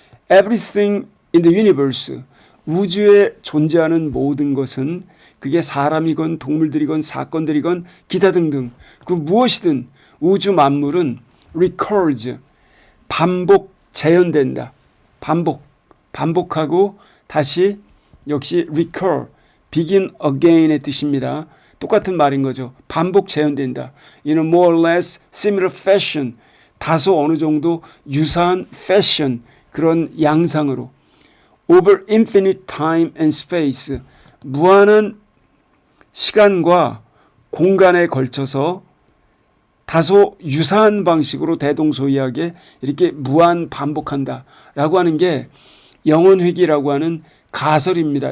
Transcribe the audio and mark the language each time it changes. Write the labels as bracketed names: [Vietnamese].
[English] Everything in the universe, [Korean] 우주에 존재하는 모든 것은 그게 사람이건 동물들이건 사건들이건 기타 등등 그 무엇이든 우주 만물은 recurs, 반복 재현된다. 반복하고 다시 역시 [English] recur, begin again [Korean] 의 뜻입니다. 똑같은 말인 거죠. 반복 재현된다. [English] In a more or less similar fashion, [Korean] 다소 어느 정도 유사한 [English] fashion, [Korean] 그런 양상으로. [English] Over infinite time and space, [Korean] 무한한 시간과 공간에 걸쳐서 다소 유사한 방식으로 대동소이하게 이렇게 무한 반복한다라고 하는 게 영혼회귀라고 하는 가설입니다.